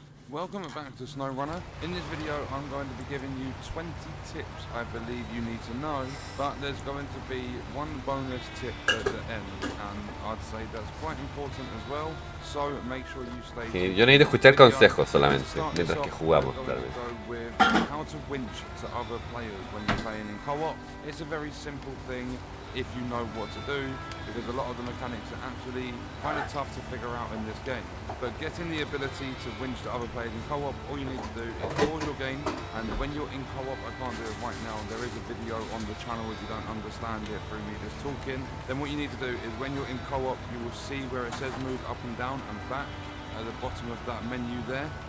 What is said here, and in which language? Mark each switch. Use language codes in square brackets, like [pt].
[en] Welcome back to SnowRunner. In this video I'm going to be giving you 20 tips I believe you need to know, but there's going to be one bonus tip at the end, and I'd say that's quite important as well, so make sure you stay tuned. [es] Yo necesito escuchar consejos solamente, mientras que jugamos, [en] We're going [es] vez. [en] to go with how to winch to other players when you're playing in co-op. It's a very simple thing if you know what to do, because a lot of the mechanics are actually kind of tough to figure out in this game. But getting the ability to winch to other players in co-op, all you need to do is pause your game, and when you're in co-op, I can't do it right now, there is a video on the channel if you don't understand it through me just talking, then what you need to do is when you're in co-op, you will see where it says move up and down and back at the bottom of that menu there.